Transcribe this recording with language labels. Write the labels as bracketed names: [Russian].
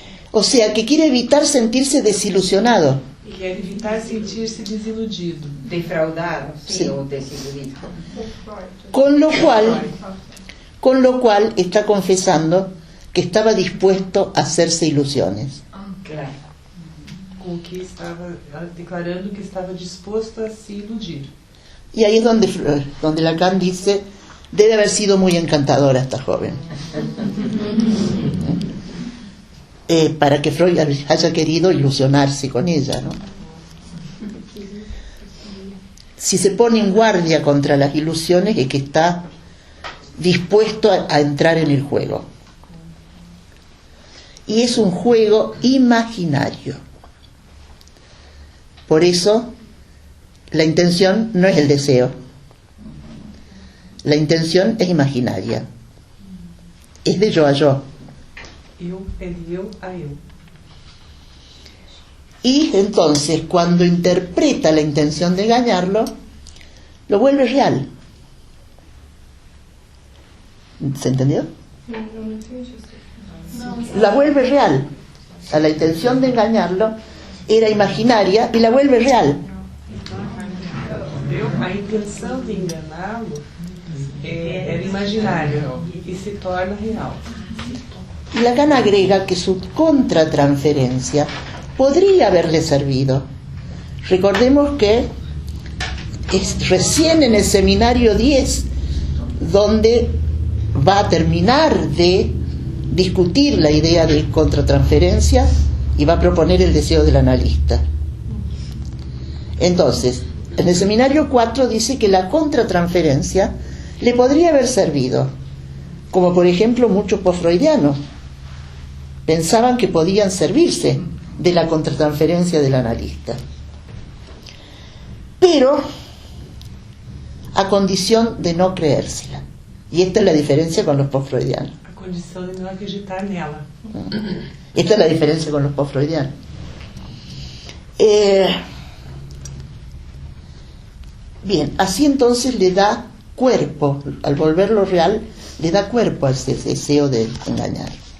[Spanish] O sea, que quiere evitar sentirse desilusionado. [Portuguese] Quer evitar sentir-se desiludido. [Spanish] Defraudado, sí, Sí. [Portuguese] o desiludido. [Spanish] Con lo cual está confesando que estaba dispuesto a hacerse ilusiones. Claro. [Portuguese] Com que estava declarando que estava disposto a se iludir. [Spanish] Y ahí es donde Lacan dice, debe haber sido muy encantadora esta joven. Para que Freud haya querido ilusionarse con ella, ¿no? Si se pone en guardia contra las ilusiones es que está dispuesto a entrar en el juego. Y es un juego imaginario. Por eso, la intención no es el deseo. La intención es imaginaria. Es de yo a yo. [Portuguese] É de eu a eu. [Spanish] Y entonces, cuando interpreta la intención de engañarlo, lo vuelve real. ¿Se entendió? La vuelve real. A la intención de engañarlo era imaginaria y la vuelve real. [Portuguese] A intenção de enganá-lo era imaginária e se torna real. [Spanish] Y Lacan agrega que su contratransferencia podría haberle servido. Recordemos que es recién en el seminario 10 donde va a terminar de discutir la idea de contratransferencia y va a proponer el deseo del analista. Entonces, en el seminario 4 dice que la contratransferencia le podría haber servido, como por ejemplo muchos postfreudianos pensaban que podían servirse de la contratransferencia del analista, pero a condición de no creérsela. Y esta es la diferencia con los postfreudianos. [Portuguese] A condição de não acreditar nela. [Spanish] Esta es la diferencia con los postfreudianos. Bien, así entonces le da cuerpo, al volverlo real, le da cuerpo a ese deseo de engañar.